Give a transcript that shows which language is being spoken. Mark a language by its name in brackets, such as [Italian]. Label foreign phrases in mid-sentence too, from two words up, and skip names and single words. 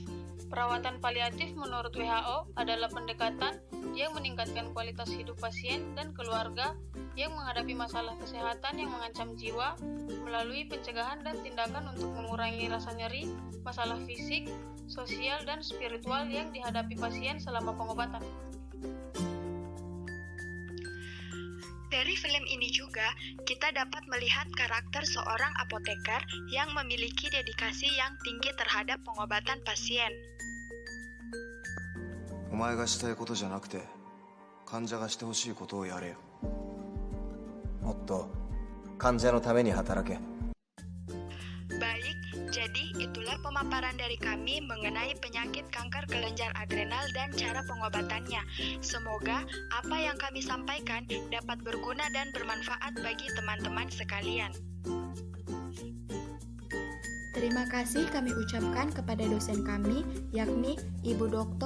[Indonesian] Perawatan paliatif menurut WHO adalah pendekatan yang meningkatkan kualitas hidup pasien dan keluarga yang menghadapi masalah kesehatan yang mengancam jiwa melalui pencegahan dan tindakan untuk mengurangi rasa nyeri, masalah fisik, sosial, dan spiritual yang dihadapi pasien selama pengobatan. Dari film ini juga, kita dapat melihat karakter seorang apoteker yang memiliki dedikasi yang tinggi terhadap pengobatan pasien. [Japanese] お前がしたいことじゃなくて患者がしてほしいことをやれよ。もっと患者のために働け。 [Indonesian] Baik, jadi itulah pemaparan dari kami mengenai penyakit kanker kelenjar adrenal dan cara pengobatannya. Semoga apa yang kami sampaikan dapat berguna dan bermanfaat bagi teman-teman sekalian. Terima kasih kami ucapkan kepada dosen kami, yakni Ibu Dr.